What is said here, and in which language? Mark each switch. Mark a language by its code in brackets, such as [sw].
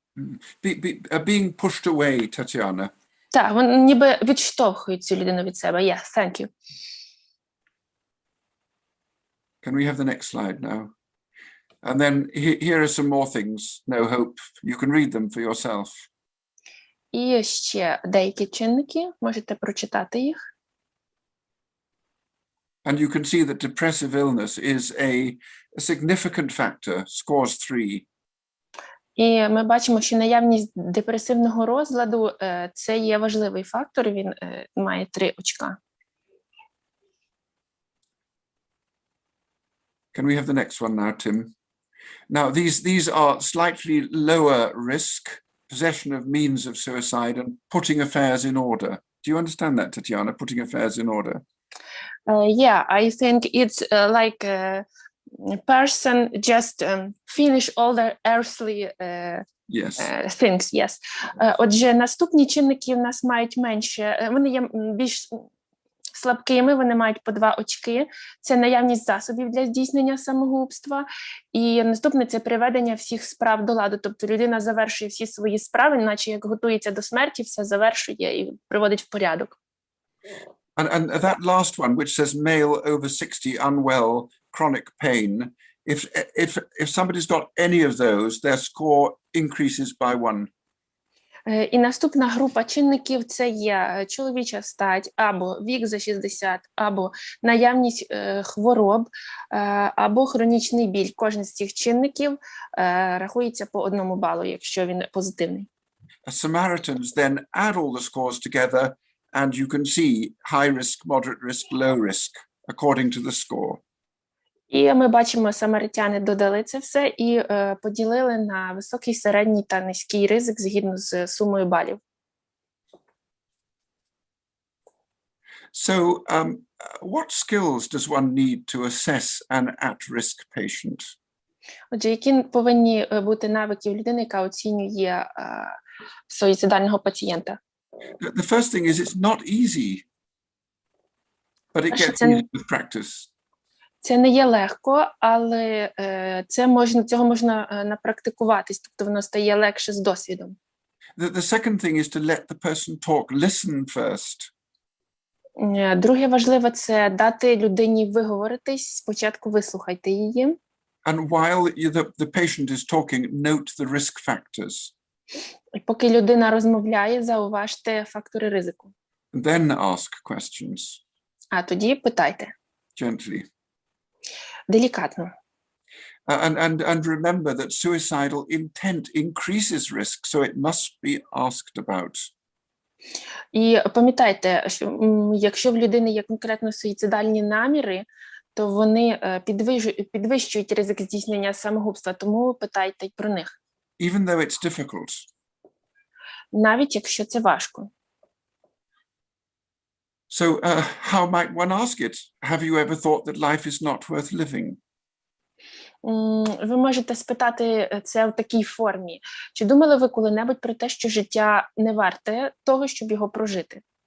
[en] Being pushed away, Tatiana. [uk] Так, вони ніби відштовхують цю людину від себе. [en] Yes, thank you. Can we have the next slide now? And then here are some more things. No hope. You can read them for yourself. [uk] І ще деякі чинники, можете прочитати їх. [en] And you can see that depressive illness is a significant factor, scores 3. [uk] І ми бачимо, що наявність депресивного розладу – це є важливий фактор, він має 3 очка. [en] Can we have the next one now, Tim? Now, these are slightly lower risk, possession of means of suicide and putting affairs in order. Do you understand that, Tatiana, putting affairs in order? Yeah, I think it's like a person just finish all their earthly Yes. things, yes. [uk] Отже, наступні чинники в нас мають менше, вони є більш слабкими, вони мають по 2 очки. Це наявність засобів для здійснення самогубства. І наступне – це приведення всіх справ до ладу. Тобто людина завершує всі свої справи, наче як готується до смерті, все завершує і приводить в порядок. [en] And that last one, which says male over 60, unwell, chronic pain, if somebody's got any of those, their score increases by 1. [uk] І наступна група чинників – це є чоловіча стать, або вік за 60, або наявність хвороб, або хронічний біль. Кожен з цих чинників рахується по 1 балу, якщо він позитивний. [en] Samaritans then add all the scores together, and you can see high risk, moderate risk, low risk, according to the score. [uk] І ми бачимо, самаритяни додали це все і поділили на високий, середній та низький ризик згідно з сумою балів. [en] So, what skills does one need to assess an at-risk patient? [uk] Отже, які повинні бути навики у людини, яка оцінює суїцидального пацієнта? [en] The first thing is it's not easy, but it gets easier with practice. [uk] Це не є легко, але цього можна напрактикуватись, тобто воно стає легше з досвідом. [en] The second thing is to let the person talk, listen first. [uk] Друге важливе – це дати людині виговоритись, спочатку вислухайте її. [en] And while the patient is talking, note the risk factors. [uk] І поки людина розмовляє, зауважте фактори ризику. [en] Then ask questions. [uk] А тоді питайте. [en] Gently. [uk] Делікатно. [en] And remember that suicidal intent increases risk, so it must be asked about. [uk] І пам'ятайте, що якщо в людини є конкретно суїцидальні наміри, то вони підвищують ризик здійснення самогубства, тому питайте про них. [en] Even though it's difficult. [uk] Навіть якщо це важко. [en] So how might one ask it? Have you ever thought that life is not worth living? [uk] Ви можете спитати це в такій формі. Чи думали ви коли-небудь про те, що життя не варте того, щоб його прожити?